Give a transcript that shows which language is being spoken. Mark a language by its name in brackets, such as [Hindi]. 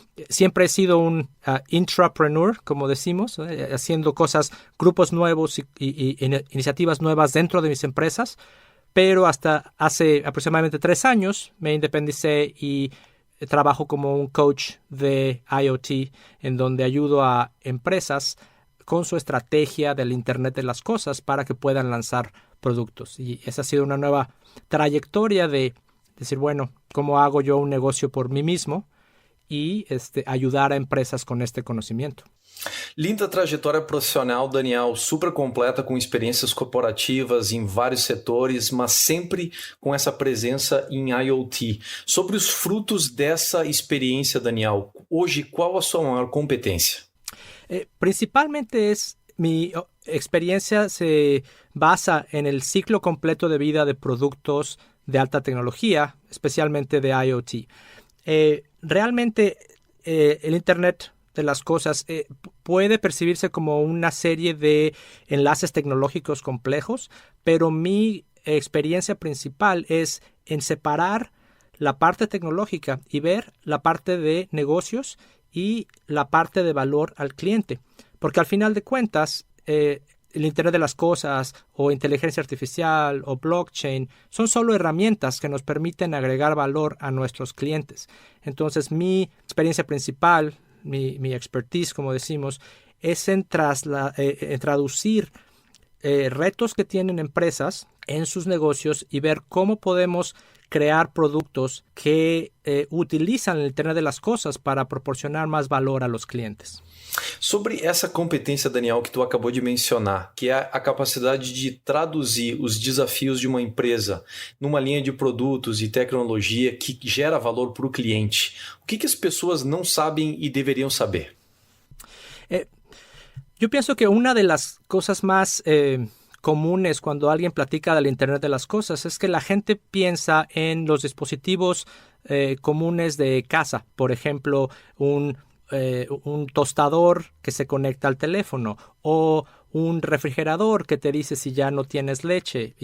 [Spanish] Siempre he sido un intrapreneur, como decimos, haciendo cosas, grupos nuevos y iniciativas nuevas dentro de mis empresas, pero hasta hace aproximadamente 3 años me independicé y trabajo como un coach de IoT, en donde ayudo a empresas con su estrategia del Internet de las Cosas para que puedan lanzar productos. Y esa ha sido una nueva trayectoria de decir, bueno, ¿cómo hago yo un negocio por mí mismo? Y ayudar a empresas con este conocimiento. [Portuguese] Linda trajetória profissional, Daniel, super completa, com experiências corporativas em vários setores, mas sempre com essa presença em IoT. Sobre os frutos dessa experiência, Daniel, hoje qual a sua maior competência? [Spanish] Principalmente mi experiencia se basa en el ciclo completo de vida de productos de alta tecnología, especialmente de IoT. Realmente el Internet de las Cosas puede percibirse como una serie de enlaces tecnológicos complejos, pero mi experiencia principal es en separar la parte tecnológica y ver la parte de negocios y la parte de valor al cliente. Porque al final de cuentas, el Internet de las Cosas o inteligencia artificial o blockchain son solo herramientas que nos permiten agregar valor a nuestros clientes. Entonces, mi experiencia principal, mi expertise, como decimos, es en traducir retos que tienen empresas en sus negocios y ver cómo podemos crear productos que utilizan el Internet de las Cosas para proporcionar más valor a los clientes. [Portuguese] Sobre essa competência, Daniel, que tu acabou de mencionar, que é a capacidade de traduzir os desafios de uma empresa numa linha de produtos e tecnologia que gera valor para o cliente, o que as pessoas não sabem e deveriam saber? [Spanish] Yo pienso que una de las cosas más comunes cuando alguien platica del Internet de las Cosas es que la gente piensa en los dispositivos comunes de casa, por ejemplo, un tostador que se conecta al teléfono o un refrigerador que te dice si ya no tienes leche.